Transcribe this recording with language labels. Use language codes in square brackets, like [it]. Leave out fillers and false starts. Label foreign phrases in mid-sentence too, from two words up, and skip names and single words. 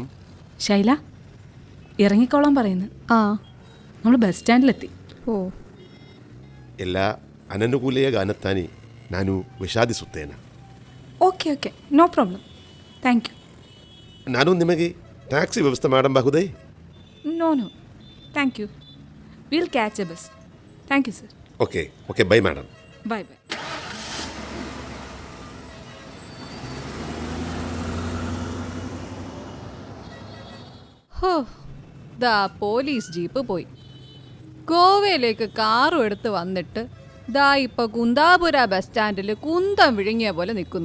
[ml] ശൈല, ഇറങ്ങിക്കോളാൻ പറയുന്നു. ആ, നമ്മൾ ബസ് സ്റ്റാൻഡിലെത്തി. ಓ [kn] ಎಲ್ಲ ಅನನುಕೂಲೆಯ ಗಾನತ್ತಾನೆ ನಾನು ವಿಷಾದಿಸುತ್ತೇನೆ. [en] OK OK, no problem. Thank you. [kn] ನಾನು ನಿಮಗೆ ಟ್ಯಾಕ್ಸಿ ವ್ಯವಸ್ಥೆ ಮಾಡಬಹುದೇ? [en] No no, thank you. Will catch a bus. Thank you sir. OK OK, bye madam. Bye bye. [ml] ഹോ, ദാ പോലീസ് ജീപ്പ് പോയി. ഗോവയിലേക്ക് കാറും എടുത്ത് വന്നിട്ട് ദാ ഇപ്പൊ കുന്താപുര ബസ് സ്റ്റാൻഡിൽ കുന്തം വിഴുങ്ങിയ പോലെ നിൽക്കുന്നു.